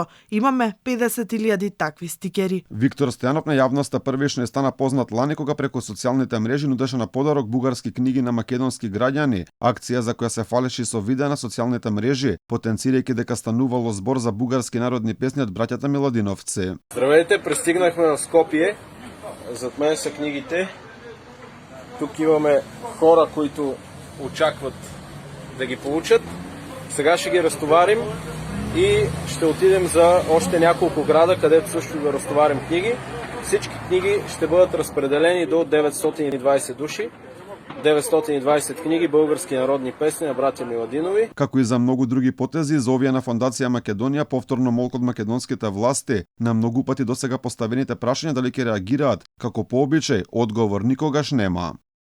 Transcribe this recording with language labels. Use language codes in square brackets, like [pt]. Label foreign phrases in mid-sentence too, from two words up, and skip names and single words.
[mk] Имаме 50.000 такви стикери. Виктор Стојанов на јавноста првично стана познат лани кога преку социјалните мрежи нудеше на подарок бугарски книги на македонски граѓани, акција за која се фалеше со видеа на социјалните мрежи, потенцирајќи дека станувало збор за бугарски народни песни од браќата Миладиновци. [bg] Здравейте, пристигнахме на Скопје. Зад мене се книгите. Тук имаме хора които очакват да ги получат. Сега ще ги разтоварим и ще отидем за още няколко града, където също да разтоварим книги. Всички книги ще бъдат разпределени до 920 души. 920 книги български народни песни на братја Миладинови. [mk] Како и за многу други потези, за овие на Фондација Македонија повторно молк од македонските власти на многу пати досега поставените прашања дали ќе реагираат, како по обичај, одговор никогаш нема.